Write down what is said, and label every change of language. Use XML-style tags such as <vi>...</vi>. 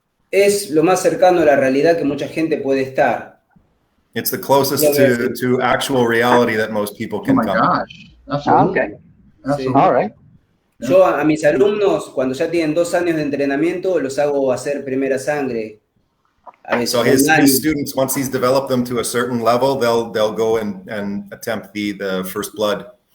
<es>Es lo más cercano a la realidad que mucha gente puede estar.</es> <en>It's the closest to actual reality that most people can come. Oh my gosh. Absolutely. Okay. Absolutely. All right.</en> <es>Yo a mis alumnos, cuando ya tienen 2 años de entrenamiento, los hago hacer primera sangre.</es> <en>So his students, once he's developed them to a certain level, they'll go and attempt the first blood.</en>